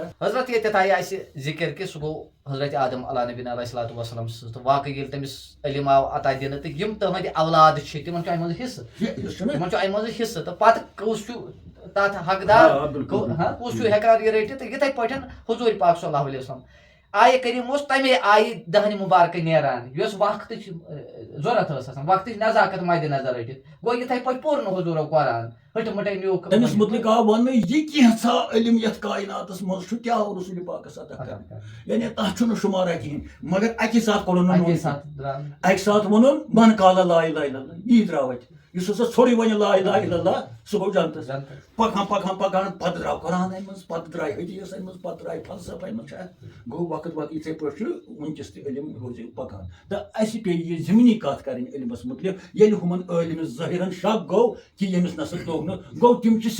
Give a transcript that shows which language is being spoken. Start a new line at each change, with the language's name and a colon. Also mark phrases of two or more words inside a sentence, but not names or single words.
Kashmiri: حضرت ییٚتٮ۪تھ آیہِ اَسہِ ذِکر کہِ سُہ گوٚو حضرت آدم
Arabic: علیٰ نبیٖنہ علیہ الصلوٰتُ وسلام
Kashmiri: سٕنٛز تہٕ واقعٕے ییٚلہِ تٔمِس علم آو عطا دِنہٕ تہٕ یِم تٕہٕنٛدۍ اولاد چھِ تِمن چھُ اَمہِ منٛز حِصہٕ تِمن چھُ اَمہِ منٛز حِصہٕ تہٕ پتہٕ کُس چھُ تتھ حقدار کُس چھُ ہٮ۪کان یہِ رٔٹِتھ تہٕ یِتھٕے پٲٹھۍ حضوٗر پاک
Arabic: صلی اللہ علیہ وسلم
Kashmiri: آیہِ کریٖم اوس تمے آیہِ دہنہِ مُبارکہٕ نیران یۄس وقتٕچ ضوٚرتھ ٲس آسان وقتٕچ نزاکت مَدِ نظر رٔٹِتھ گوٚو یِتھٕے پٲٹھۍ پوٚر نہٕ حضوٗرو قرآن ہٕٹہٕ مٕٹے نیوٗکھ تٔمِس مُتعلِق آو وَننہٕ یہِ کینٛژھا علم یتھ کایناتس منٛز چھُ کیٛاہ آو رسول پاکس عطا کرنہٕ یعنی تتھ چھُنہٕ شُمارا کِہیٖنۍ مگر اکے ساتہٕ کوٚرُن نہٕ اکہِ ساتہٕ ووٚنُن
Arabic: من قال لا اله الا اللہ
Kashmiri: یی درٛاو اَتہِ یُس ہسا ژھوٚرُے وَنہِ
Arabic: لا اِلہَ اِلَّا اللہ
Kashmiri: سُہ گوٚو جنتَس پَکان پَتہٕ درٛاو قرآن اَمہِ منٛز پَتہٕ درٛاے حدیٖث اَمہِ منٛز پَتہٕ درٛاے فلسفہٕ اَمہِ منٛز چھا گوٚو وقت یِتھَے پٲٹھۍ چھُ وٕنکٮ۪س تہِ علم روزِ پَکان تہٕ اَسہِ پیٚیہِ یہِ زِمنی کَتھ کَرٕنۍ علمَس مُتعلِق ییٚلہِ ہُمَن عٲلمہِ ظٲہِرَن شک گوٚو کہِ ییٚمِس نسا توٚگ نہٕ گوٚو تِم چھِ